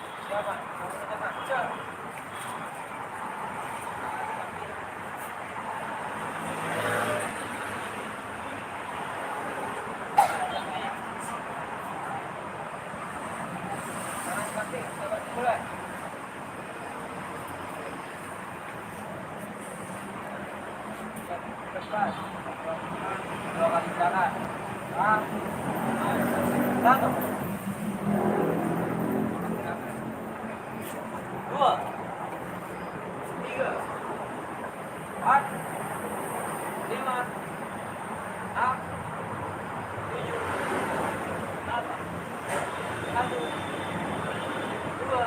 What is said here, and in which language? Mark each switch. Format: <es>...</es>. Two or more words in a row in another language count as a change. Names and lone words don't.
<id>Siapa? Siapa? Siapa? Kanan kaki, sabar mulai. Cepat. Dua kali gerakan. Satu. Dua. Tiga. Empat. Lima. Enam. Tujuh. Delapan. Satu. Dua.</id>